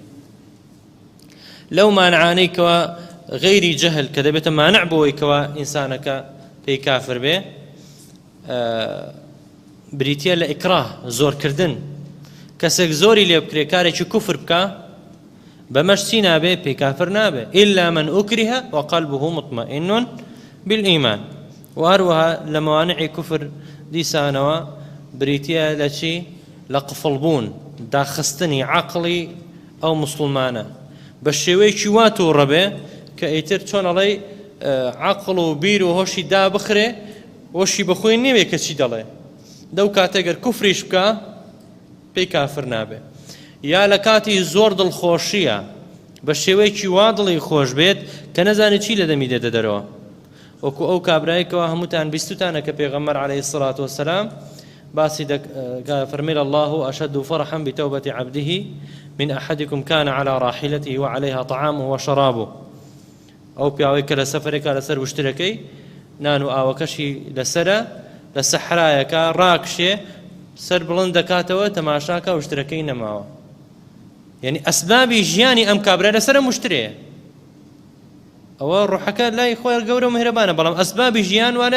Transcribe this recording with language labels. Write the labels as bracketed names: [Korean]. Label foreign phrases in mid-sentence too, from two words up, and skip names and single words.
[Central Kurdish] لەو مانعانەی کەوا غەیری جەهل کە دەبێتە مانع بۆەوەی کەوا ئینسانەکە پێی کافر بێ بریتیە لە ئیکراه زۆرکردن کەسێک زۆری لێ بکرێ کارێکی کوفر بکە بەمەش چی نابێ پێی کافر نابێ [Arabic] إلا من أكره وقلبه مطمئن بالإيمان [Central Kurdish] و هەروەها لە موانعی کوفر دیسانەوە بریتیە لە چی لە قفڵبوون داخستنی عەقڵی ئەو موسڵمانە بە شێوەیەکی وا تووڕەبێ کە ئیتر چۆن ئەڵێ عەقڵ و بیر و هۆشی دابخرێ هۆشی بەخۆی نەوێ کە چی دەڵێ دەو کاتێگەر کوفریش بکە پێی کافر نابێ یا لە کاتی زۆر دڵخۆشیە بە شێوەیەکی وا دڵی خۆش بێت کە نەزانێت چی لە دەمی دێتە دەرەوە وەکو ئەو کابرایەکەوە هەمووتان بیستوتانە کە پێغەمبەر عەلەیهی [Arabic] الصلاة والسلام [Central Kurdish] باسی فەرمێ [Arabic] الله أشد فرحا بتوبة عبده من أحدكم كان على راحلته وعليها طعامه وشرابه [Central Kurdish] ئەو پیاوەی کە لە سەفەرێکە لەسەر وشترەکەی نان و ئاوەکەشی لەسەرە لە سەحرایەکە ڕاکشێ سەر بڵند دەکاتەوە تەماشاکە وشترەکەی نەماوە یعنی ئەسبابی ژیانی ئەم کابرا لەسەر مشترەیە ئەوە ڕوحەکە لای خۆی گەورە و مهرەبانە بەڵام ئەسبابی ژیان وا